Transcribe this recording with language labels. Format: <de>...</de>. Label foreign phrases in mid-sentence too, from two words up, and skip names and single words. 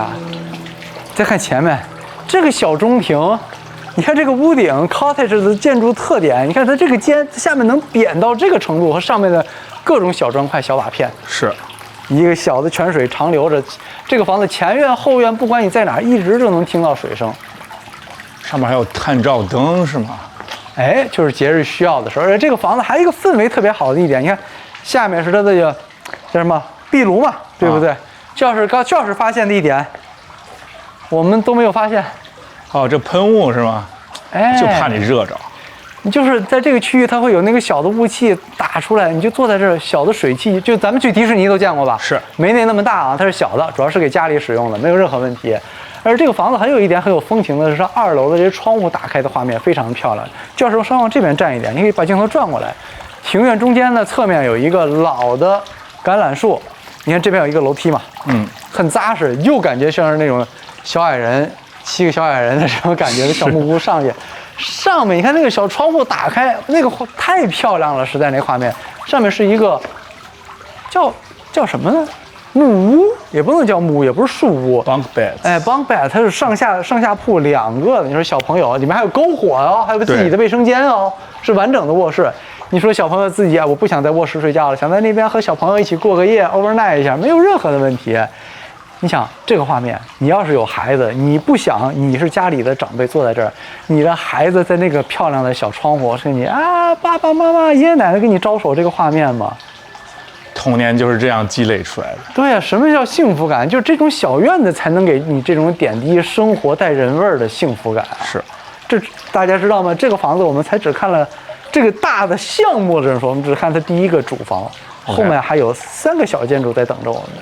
<zh>再看前面這個小中庭，你看這個屋頂 cottage 的建築特點，你看它這個尖下面能扁到這個程度，和上面的各種小磚塊、小瓦片，是一個小的泉水長流着。這個房子前院後院，不管你在哪兒，一直都能聽到水聲。上面還有探照燈是嗎？哎，就是節日需要的時候。而且這個房子還有一個氛圍特別好的一點，你看下面是它的叫什麼壁爐嘛，對不对？教室發現的一點，我們都沒有發現。哦，这噴霧是嗎？哎，就怕你熱着。你就是在這個區域，它會有那個小的霧氣打出來，你就坐在這兒，小的水汽，就咱們去迪士尼都見過吧？是，沒那麼大啊，它是小的，主要是給家裡使用的，沒有任何問題。而這個房子還有一點很有風情的是，2樓的這些窗戶打開的畫面非常漂亮。教授稍往這邊站一點，你可以把鏡頭轉過來。庭院中間呢，側面有一個老的橄欖樹，你看這邊有一個樓梯嘛，很扎實，又感覺像是那種小矮人7個小矮人的這種感覺的小木屋上去。上面你看那個小窗戶打開，那個太漂亮了，實在那畫面。上面是一個叫什麼呢？木屋也不能叫木屋，也不是樹屋。</zh> <en>bunk bed，</en> <zh>哎 ，</zh> <en>bunk bed</en> <zh>它是上下鋪2個的。你說小朋友，裡面還有篝火哦，還有自己的衛生間哦，是完整的卧室。你說小朋友自己啊，我不想在卧室睡覺了，想在那邊和小朋友一起過個夜 ，overnight 一下，沒有任何的問題。你想這個畫面，你要是有孩子，你不想你是家裡的長輩坐在這兒，你的孩子在那個漂亮的小窗戶跟你啊，爸爸媽媽、爺爺奶奶跟你招手，這個畫面嗎？童年就是這樣積累出來的。對啊，什麼叫幸福感？就是這種小院子才能給你這種點滴生活帶人味兒的幸福感啊。是，這大家知道嗎？這個房子我們才只看了這個大的項目的時候，我們只看它第一個主房，後面還有3個小建築在等着我們。</zh>